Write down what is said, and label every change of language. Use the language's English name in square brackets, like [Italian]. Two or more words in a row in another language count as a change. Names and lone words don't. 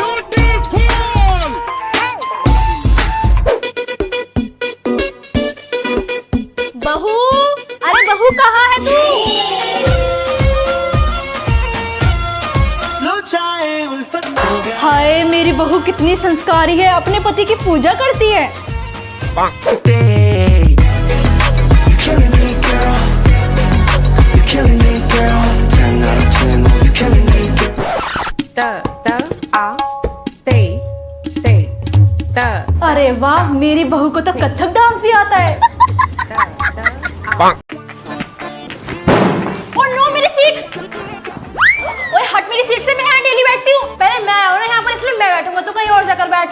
[Hindi] बहू, अरे बहू कहाँ है तू? लो चाहे उल्फत हो गया हाय, मेरी बहू कितनी संस्कारी है, अपने पति की पूजा करती है। [English] Stay. You killing me, girl. You killing me, girl. 10 out of 10. Oh, you killing me, girl. [Hindi] अरे वाह, मेरी बहू को तो कथक डांस भी आता है। [English] oh no, [Hindi] मेरी सीट। ओए हट मेरी सीट से, मैं यहाँ डेली बैठती हूँ। पहले मैं और यहाँ पर, इसलिए मैं बैठूंगा, तू कहीं और जाकर बैठ।